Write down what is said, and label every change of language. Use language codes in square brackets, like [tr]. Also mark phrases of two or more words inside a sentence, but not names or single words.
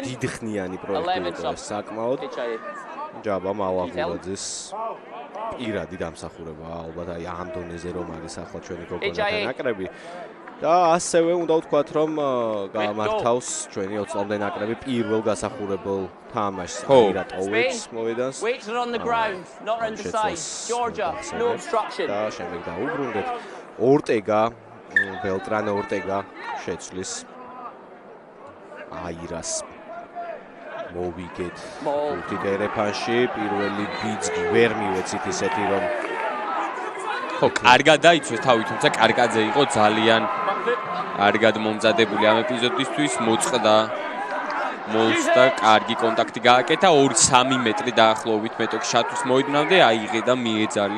[ka] დიდხნიანი პროექტი იყო საკმაოდ. ჯაბა მალაღურაძის პირადი დამსახურება ალბათ აი ამ დონეზე რომ არის ახლა ჩვენი გოგონათა ნაკრები. და ასევე უნდა ვთქვათ რომ გამართავს ჩვენი 20 წლამდე ნაკრები პირველ გასახურებელ თამაშს აირატოვებს მოვედანს. [en] Weights are on the ground, not around the side. Georgia, no obstruction. [ka] და შემდეგ დაუბრუნდეთ. ორტეგა, ბელტრანე ორტეგა შეცვლის აირას. მოვიგეთ. ბურთი დერეფანში პირველი ბიძგი ვერ მივეცით ისეთი რომ ხო, კარგად დაიცვეს თავი, თუმცა კარგაძე იყო ძალიან კარგად მომზადებული ამ ეპიზოდისთვის, მოწყდა მოლს და კარგი კონტაქტი გააკეთა 2-3 მეტრი დაახლოებით მეტოქის შატვის მოედნამდე აიღე და მიეძალე.